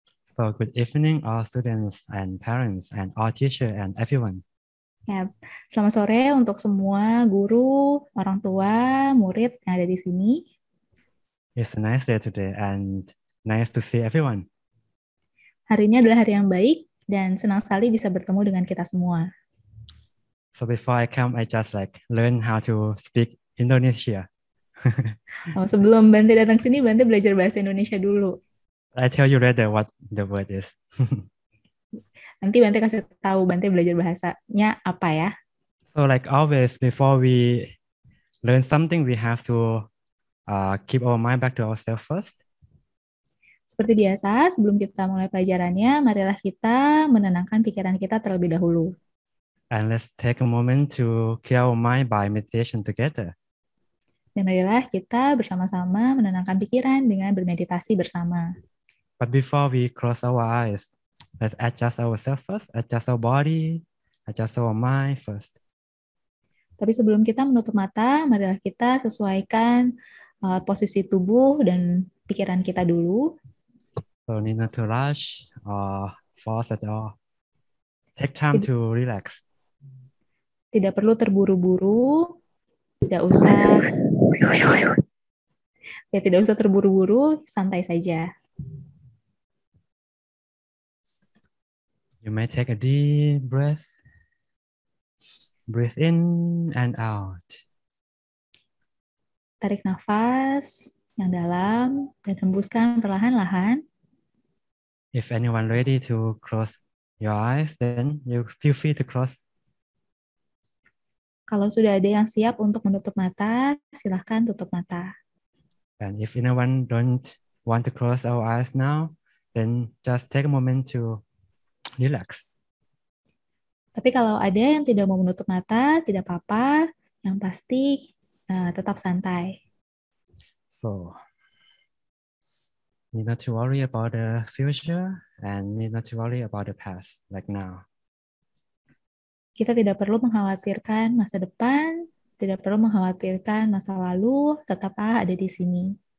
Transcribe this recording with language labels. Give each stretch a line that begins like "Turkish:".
English: So, good evening, all students and parents and all teacher and everyone.
Indonesian: Ya, selamat sore untuk semua guru, orang tua, murid yang ada di sini.
English: It's a nice day today and nice to see everyone.
Indonesian: Hari ini adalah hari yang baik dan senang sekali bisa bertemu dengan kita semua.
English: So before I come, I just learn how to speak Indonesia.
Indonesian: Oh, sebelum Bante datang sini, Bante belajar bahasa Indonesia dulu.
English: I tell you later what the word is.
Indonesian: Nanti Bante kasih tahu Bante belajar bahasanya apa ya.
English: So like always, before we learn something, we have to keep our mind back to ourselves first.
Indonesian: Seperti biasa, sebelum kita mulai pelajarannya, marilah kita menenangkan pikiran kita terlebih dahulu.
English: And let's take a moment to clear our mind by meditation together.
Indonesian: Dan marilah kita bersama-sama menenangkan pikiran dengan bermeditasi bersama.
English: But before we close our eyes, let's adjust ourselves first, adjust our body, adjust our mind first.
Indonesian: Tapi sebelum kita menutup mata, marilah kita sesuaikan posisi tubuh dan pikiran kita dulu.
English: So need not to rush or force at all. Take time Tid- to relax.
Indonesian: Tidak perlu terburu-buru, tidak usah tidak usah terburu-buru, santai saja.
English: You may take a deep breath. Breathe in and out.
Indonesian: Tarik nafas yang dalam dan hembuskan perlahan-lahan.
English: If anyone ready to close your eyes, then you feel free to close.
Indonesian: Kalau sudah ada yang siap untuk menutup mata, silahkan tutup mata.
English: And if anyone don't want to close our eyes now, then just take a moment to relax.
Indonesian: Tapi kalau ada yang tidak mau menutup mata, tidak apa-apa. Yang pasti tetap santai.
English: So need not to worry about the future and need not to worry about the past like now.
Indonesian: Kita tidak perlu mengkhawatirkan masa depan, tidak perlu mengkhawatirkan masa lalu, tetaplah ada di sini.